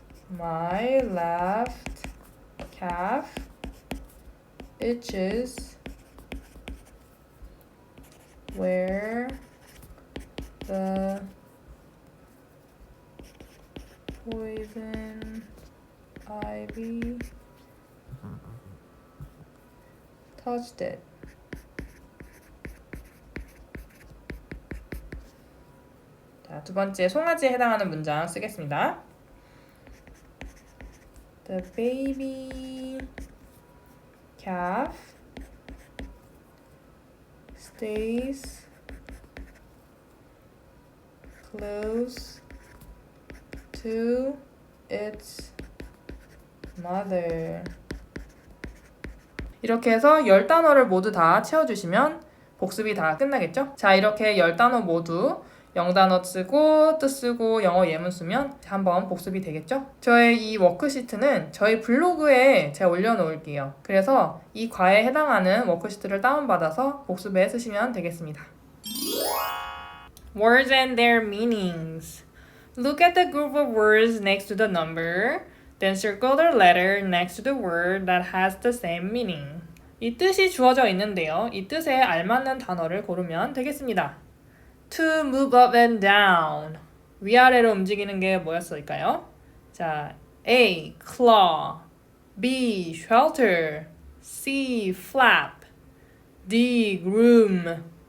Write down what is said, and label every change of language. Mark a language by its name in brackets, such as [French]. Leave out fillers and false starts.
[English] My left calf itches where the poison ivy touched it. [Korean] 자, 두 번째 송아지에 해당하는 문장 쓰겠습니다. [English] The baby calf stays close to its mother. [Korean] 이렇게 해서 10단어를 모두 다 채워주시면 복습이 다 끝나겠죠? 자, 이렇게 10단어 모두 0단어 쓰고 뜻 쓰고 영어 예문 쓰면 한번 복습이 되겠죠? 저의 이 워크시트는 저희 블로그에 제가 올려놓을게요. 그래서 이 과에 해당하는 워크시트를 다운받아서 복습에 쓰시면 되겠습니다. [English] Words and their meanings. Look at the group of words next to the number. Then circle the letter next to the word that has the same meaning. [Korean] 이 뜻이 주어져 있는데요. 이 뜻에 알맞는 단어를 고르면 되겠습니다. [English] To move up and down. [Korean] 위아래로 움직이는 게 뭐였을까요? 자, [English] A. claw, B. shelter, C. flap, D. groom.